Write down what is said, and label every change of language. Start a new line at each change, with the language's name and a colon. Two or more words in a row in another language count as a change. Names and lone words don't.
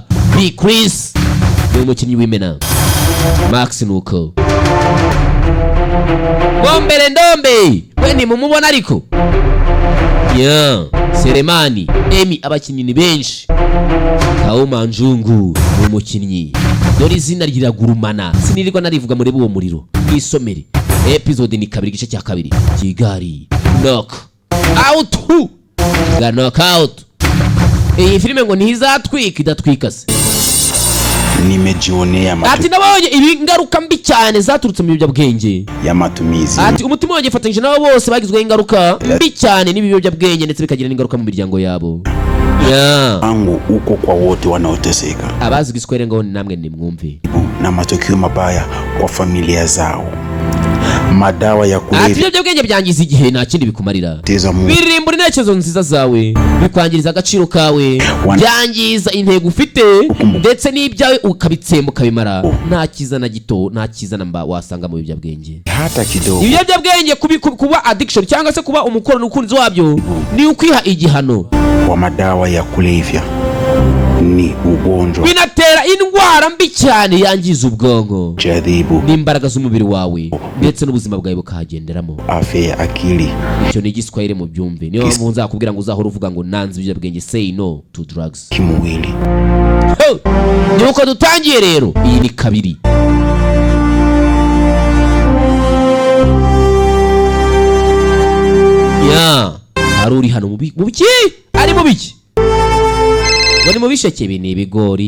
Kinyarwanda: Big Chris ni umukinnyi w'imena. Max nuko Bombere Ndombe we ni mumubona ariko. Yeah, Seremani Emi abakinnyi ni benshi. Kauma Njungu ni umukinnyi. Dore izina ryiragurumana sinirirwa narivuga muri uwo muriro isomere. Episode ni 2 gice cya 2 Kigali
English: knock out
Kinyarwanda: ga
English: knock out.
Kinyarwanda: Iyi filime ngo ntizatwika idatwika se.
Swahili: Nimejionea
Kinyarwanda: ati nabonye ibi ngaruka mbi cyane zaturutse mu biyobyabwenge
Swahili: ya matumizi.
Kinyarwanda: Ati umutima wanjye fatanyije nabo bose bagizwe ingaruka mbi cyane n'ibiyobyabwenge ndetse bikagira n'ingaruka mu miryango yabo. Yeah.
Swahili: Angu uko kwa wote wanaoteseka.
Kinyarwanda: Abazi giswere ngo namwe nimwumve.
Swahili: Na matokeo mabaya kwa familia zao. Madawa ya kulevya.
Kinyarwanda: Ati ibiyobyabwenge byangiza igihe nta kindi bikumarira. Birimbura intekerezo nziza zawe, bikwangiriza agaciro kawe, byangiza intego ufite ndetse n'ibyawe ukabitsemba ukabimara. Nta kiza na gito, nta kiza namba wasanga mu biyobyabwenge.
Swahili: Hata kidogo.
Kinyarwanda: Ibiyobyabwenge kuba addiction cyangwa se kuba umukoro n'ukunzi wabyo ni ukwiha igihano.
Swahili: Wa madawa ya kulevya ni ugonjwa.
Kinyarwanda: Binatera indwara mbi cyane yangiza ubwonko.
Swahili: Jadhibu.
Kinyarwanda: N'imbaraga z'umubiri wawe ndetse n'ubuzima bwawe bukahagenderamo.
Swahili: Afya ya akili.
Kinyarwanda: Icyo ni igiswahili mu byumve. Niyo mpamvu nzakubwira ngo uzahora uvuga ngo nanze ibiyobyabwenge,
English: say no to drugs.
Swahili: Kimwili.
Kinyarwanda: Nuko dutangiye rero. Iyi ni 2. Ya, aruri hano mu biki? Ari mu biki? Wari mu bisheke bini ibigori.